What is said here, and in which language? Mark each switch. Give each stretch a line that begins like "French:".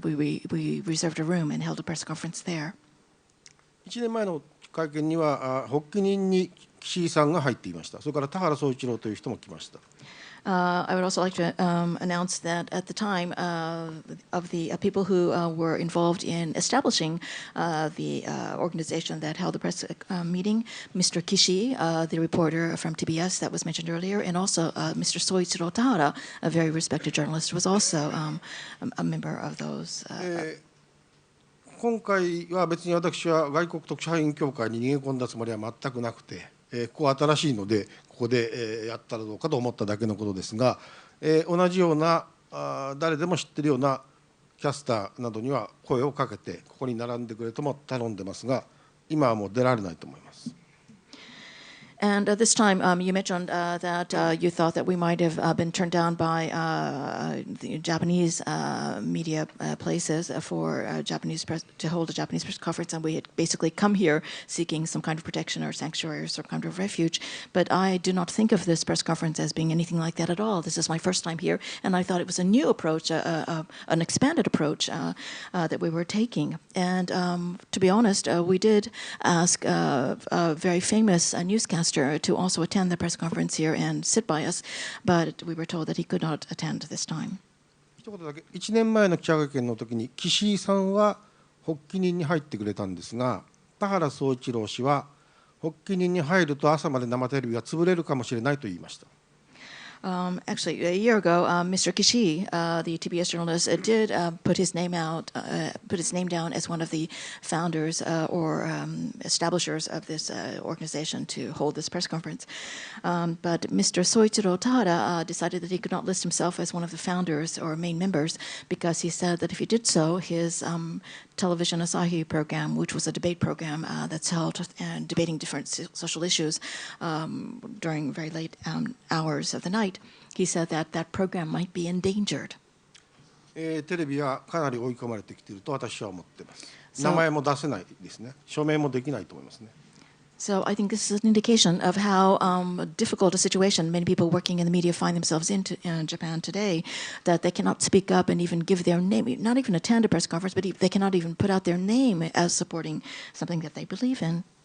English: We reserved a room and held a press conference there.
Japanese: 1年前の会見には発起人に岸井さんが入っていました。それから田原総一郎という人も来ました。
English: I would also like to announce that at the time of the people who were involved in establishing the organization that held the press meeting, Mr. Kishi, the reporter from TBS that was mentioned earlier, and also Mr. Soichiro Tahara, a very respected journalist, was also a member of those.
Japanese: 今回は別に私は外国特殊派員協会に逃げ込んだつもりは全くなくて、ここは新しいのでここでやったらどうかと思っただけのことですが、同じような誰でも知っているようなキャスターなどには声をかけてここに並んでくれとも頼んでますが、今はもう出られないと思います。
English: And this time, you mentioned that you thought that we might have been turned down by the Japanese media places for Japanese press to hold a Japanese press conference, and we had basically come here seeking some kind of protection or sanctuary or some kind of refuge. But I do not think of this press conference as being anything like that at all. This is my first time here, and I thought it was a new approach, an expanded approach that we were taking. And to be honest, we did ask a very famous newscaster to also attend the press conference here and sit by us, but we were told that he could not attend this time.
Japanese: 一言だけ、1年前の記者会見の時に岸井さんは発起人に入ってくれたんですが、田原総一郎氏は発起人に入ると朝まで生テレビが潰れるかもしれないと言いました。
English: Actually, a year ago, Mr. Kishi, the TBS journalist, did put his name down as one of the founders or establishers of this organization to hold this press conference. But Mr. Soichiro Tahara decided that he could not list himself as one of the founders or main members because he said that if he did so, his television Asahi program, which was a debate program that's held and debating different social issues during very late hours of the night, he said that that program might be endangered.
Japanese: テレビはかなり追い込まれてきていると私は思っています。名前も出せないですね。署名もできないと思いますね。
English: So I think this is an indication of how difficult a situation many people working in the media find themselves in Japan today, that they cannot speak up and even give their name, not even attend a press conference, but they cannot even put out their name as supporting something that they believe in.